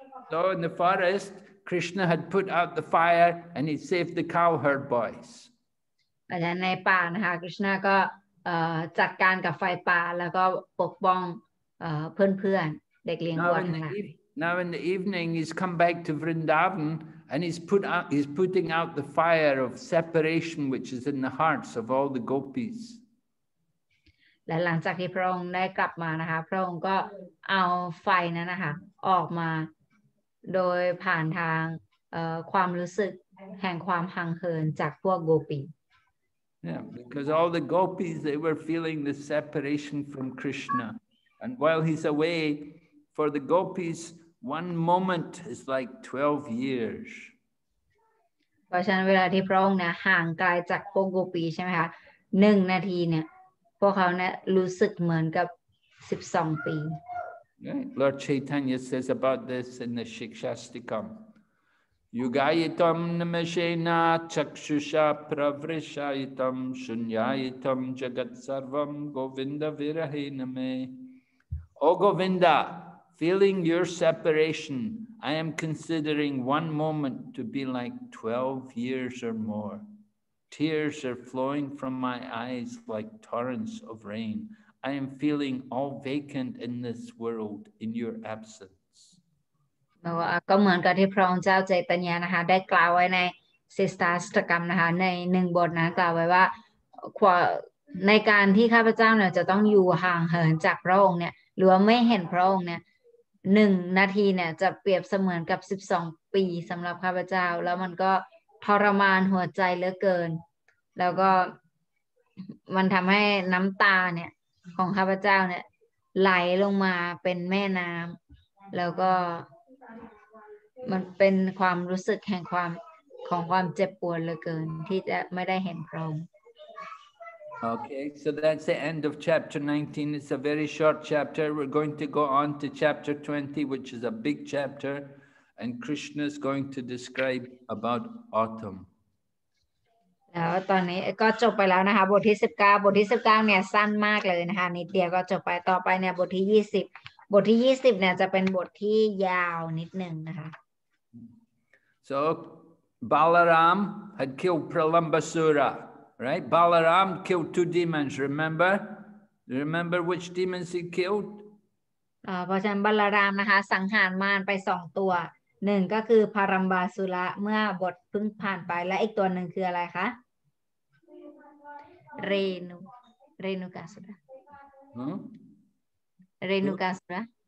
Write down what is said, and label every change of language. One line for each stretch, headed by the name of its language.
English: So in the forest, Krishna had put out the fire and he saved the cowherd boys.
Thai: อาจารย์ในป่านะคะกฤษณะก็จัดการกับไฟป่าแล้วก็ปกป้องเพื่อนๆเด็กเลี้ยงวัวทั้งหลาย
English: Now in the evening, he's come back to Vrindavan and he's putting out the fire of separation, which is in the hearts of all the gopis.
Thai: และหลังจากที่พระองค์ได้กลับมานะคะพระองค์ก็เอาไฟนั้นนะคะออกมาโดยผ่านทางความรู้สึกแห่งความห่างเหินจากพวกโกปี
English: Yeah, because all the gopis, they were feeling the separation from Krishna. And while he's away, for the gopis, one moment is like 12 years.
Thai: เพราะฉะนั้นเวลาที่พระองค์เนี่ยห่างไกลจากพวกโกปีใช่ไหมคะ1 นาทีเนี่ยพวกเขาเนี่ยรู้สึกเหมือนกับ12 ปี
English: Right? Lord Chaitanya says about this in the Shikshastikam.
Sanskrit: Yugayitam namashena chakshusha pravrishayitam shunyayitam jagat sarvam govinda virahe name.
English: O Govinda, feeling your separation, I am considering one moment to be like 12 years or more. Tears are flowing from my eyes like torrents of rain. I am feeling all vacant in this world in your absence.
Thai: ก็เหมือนกับที่พระองค์เจ้าใจตัญญานะคะได้กล่าวไว้ในศิสตาสตกรรมนะคะใน1 บทนั้นกล่าวไว้ว่าในการที่ข้าพเจ้าเนี่ยจะต้องอยู่ห่างเหินจากพระองค์เนี่ยหรือว่าไม่เห็นพระองค์เนี่ย1 นาทีเนี่ยจะเปรียบเสมือนกับ12 ปีสำหรับข้าพเจ้าแล้วมันก็ทรมานหัวใจเหลือเกินแล้วก็ มันทำให้น้ำตาเนี่ยของข้าพเจ้าเนี่ยไหลลงมาเป็นแม่น้ำแล้วก็มันเป็นความรู้สึกแห่งความเจ็บปวดเหลือเกินที่จะไม่ได้เห็นพระองค์
English: Okay, so that's the end of chapter 19. It's a very short chapter. We're going to go on to chapter 20, which is a big chapter, and Krishna is going to describe about autumn.
Thai: แล้วตอนนี้ก็จบไปแล้วนะคะบทที่19เนี่ยสั้นมากเลยนะคะนิดเดียวก็จบไปต่อไปเนี่ยบทที่20เนี่ยจะเป็นบทที่ยาวนิดนึงนะคะ
English: So Balaram had killed Pralambasura, right? Balaram killed 2 demons, remember? Remember which demons he killed?
Thai: เพราะฉะนั้นบัลลารามนะคะสังหารมารไป2 ตัว1ก็คือพารัมบาสุระเมื่อบทเพิ่งผ่านไปและอีกตัวหนึ่งคืออะไรคะเรนุกาสุระเรนุกาสุระ